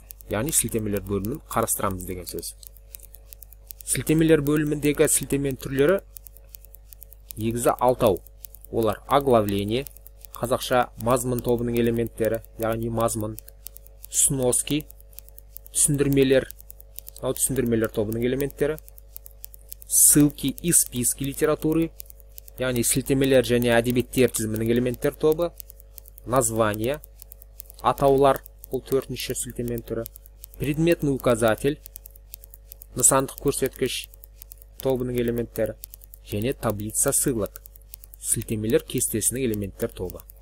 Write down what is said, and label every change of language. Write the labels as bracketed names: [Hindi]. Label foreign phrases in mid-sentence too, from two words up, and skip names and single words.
[Kazakh] Яғни сілтемелер бөлімін қарастырамыз деген сөз. Сілтемелер бөліміндегі сілтемен түрлері негізі 6. Олар оглавление, қазақша мазмұн тобының элементтері, яғни мазмұн, сноски, түсіндірмелер, түсіндірмелер тобының элементтері, [Russian] ссылки и списки литературы, [Kazakh] яғни сілтемелер және әдебиеттер тізімінің элементтер тобы, название, атаулар, бұл 4-ші сілтемен түрі, [Russian] предметный указатель, [Kazakh] нысандық көрсеткіш тобының элементтері, және [Russian] таблица ссылок, [Kazakh] сілтемелер кестесінің элементтер тобы.